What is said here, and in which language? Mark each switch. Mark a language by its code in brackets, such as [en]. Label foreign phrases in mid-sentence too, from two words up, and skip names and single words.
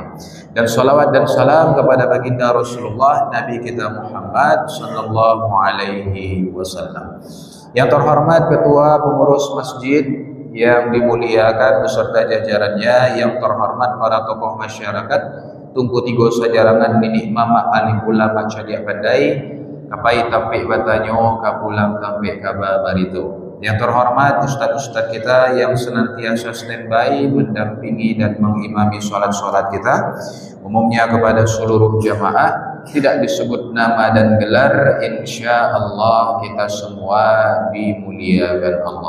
[id] Dan salawat dan salam kepada baginda Rasulullah Nabi kita Muhammad [ar] صلى الله عليه وسلم. [id] Yang terhormat Ketua Pengurus Masjid yang dimuliakan beserta jajarannya, yang terhormat para tokoh masyarakat, [min] Tungku Tigo Sajarangan Ninik Mama Alim Ulama Cadiak Bandai, Kapai Tampik Batanyo, Kapulang Tampik Kaba Barito. [id] Yang terhormat ustaz-ustaz kita yang senantiasa standby mendampingi dan mengimami sholat-sholat kita, umumnya kepada seluruh jamaah, tidak disebut nama dan gelar, [ar] إن شاء الله [id] kita semua dimuliakan Allah.